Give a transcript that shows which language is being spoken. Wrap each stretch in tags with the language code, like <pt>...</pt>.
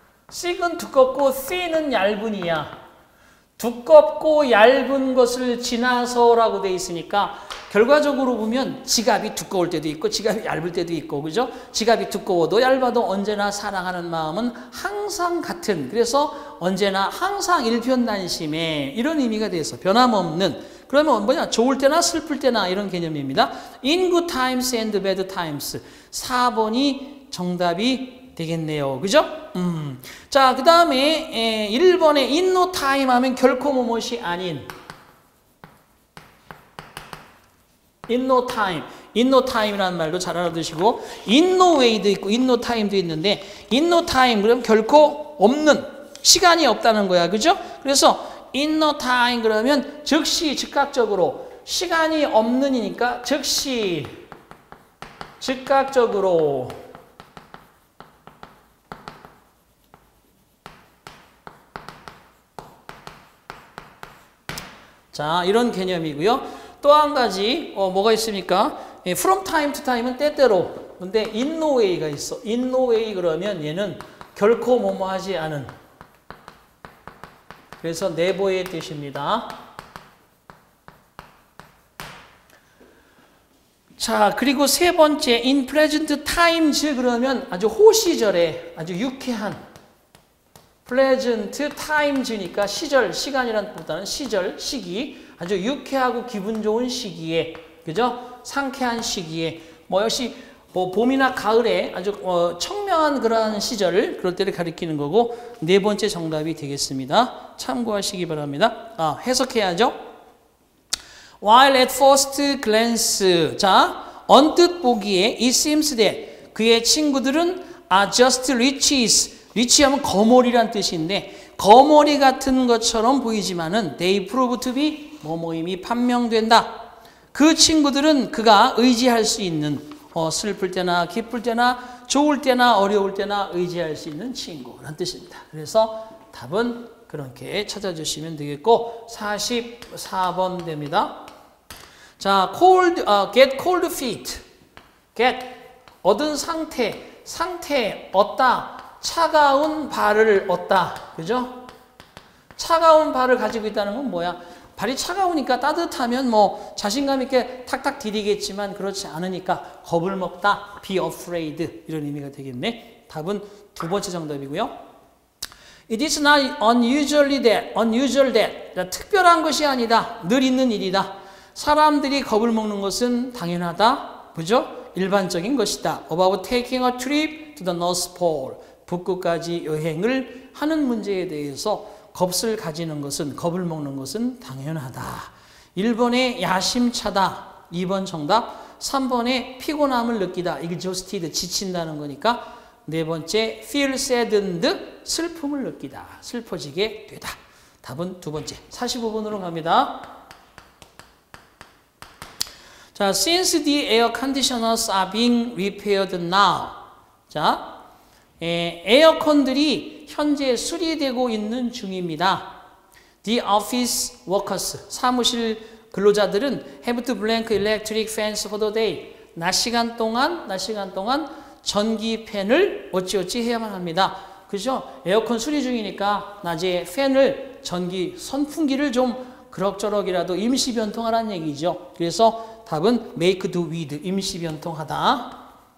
<ko>thick은 두껍고 thin은 얇은이야. 두껍고 얇은 것을 지나서라고 돼 있으니까 결과적으로 보면 지갑이 두꺼울 때도 있고 지갑이 얇을 때도 있고 그죠? 지갑이 두꺼워도 얇아도 언제나 사랑하는 마음은 항상 같은, 그래서 언제나 항상 일편단심에 이런 의미가 돼서 변함없는, 그러면 뭐냐? 좋을 때나 슬플 때나 이런 개념입니다.</ko> <en>In good times and bad times.</en> <ko>4번이 정답이 되겠네요. 그죠? 자, 그 다음에 1번에 in no time 하면 결코 무엇이 아닌.</ko> <en>in no time.</en> <ko>in no time이라는 말도 잘 알아두시고 in no way도 있고 in no time도 있는데 in no time 그러면 결코 없는, 시간이 없다는 거야. 그죠? 그래서 in no time 그러면 즉시, 즉각적으로, 시간이 없는이니까 즉시, 즉각적으로. 자, 이런 개념이고요. 또 한 가지 뭐가 있습니까?</ko> <en>From time to time</en> <ko>은 때때로. 근데 in no way가 있어. in no way 그러면 얘는 결코 뭐뭐 하지 않은. 그래서 never의 뜻입니다. 자, 그리고 세 번째 in present times 그러면 아주 호시절에 아주 유쾌한, pleasant times니까 시절, 시간이란 것보다는 시절, 시기, 아주 유쾌하고 기분 좋은 시기에, 그죠? 상쾌한 시기에, 역시 봄이나 가을에 아주 청명한 그러한 시절을, 그럴 때를 가리키는 거고, 네 번째 정답이 되겠습니다. 참고하시기 바랍니다. 해석해야죠.</ko> <en>While at first glance,</en> <ko>자, 언뜻 보기에</ko> <en>it seems that</en> <ko>그의 친구들은</ko> <en>are just riches.</en> <ko>리치하면 거머리란 뜻인데 거머리 같은 것처럼 보이지만은</ko> <en>they prove to be</en> <ko>뭐뭐임이 판명된다. 그 친구들은 그가 의지할 수 있는 슬플 때나 기쁠 때나 좋을 때나 어려울 때나 의지할 수 있는 친구란 뜻입니다. 그래서 답은 그렇게 찾아주시면 되겠고 44번 됩니다. 자,</ko> <en>get cold feet.</en> <ko>get 얻은 상태 얻다. 차가운 발을 얻다. 그죠? 차가운 발을 가지고 있다는 건 뭐야? 발이 차가우니까 따뜻하면 자신감 있게 탁탁 디디겠지만 그렇지 않으니까 겁을 먹다. be afraid. 이런 의미가 되겠네. 답은 두 번째 정답이고요.</ko> <en>It is not unusual that.</en> <ko>특별한 것이 아니다. 늘 있는 일이다. 사람들이 겁을 먹는 것은 당연하다. 그죠? 일반적인 것이다.</ko> <en>About taking a trip to the North Pole.</en> <ko>북극까지 여행을 하는 문제에 대해서 겁을 가지는 것은, 겁을 먹는 것은 당연하다. 1번에 야심차다. 2번 정답. 3번에 피곤함을 느끼다. exhausted, 지친다는 거니까. 네 번째, feel saddened, 슬픔을 느끼다. 슬퍼지게 되다. 답은 두 번째. 45번으로 갑니다.</ko> <en>자, since the air conditioners are being repaired now.</en> <ko>자, 에어컨들이 현재 수리되고 있는 중입니다.</ko> <en>The office workers,</en> <ko>사무실 근로자들은</ko> <en>have to blank electric fans for the day.</en> <ko>낮 시간 동안 전기 팬을 어찌어찌 해야만 합니다. 그죠? 에어컨 수리 중이니까 낮에 팬을 전기 선풍기를 좀 그럭저럭이라도 임시 변통하라는 얘기죠. 그래서 답은 make do with, 임시 변통하다.</ko>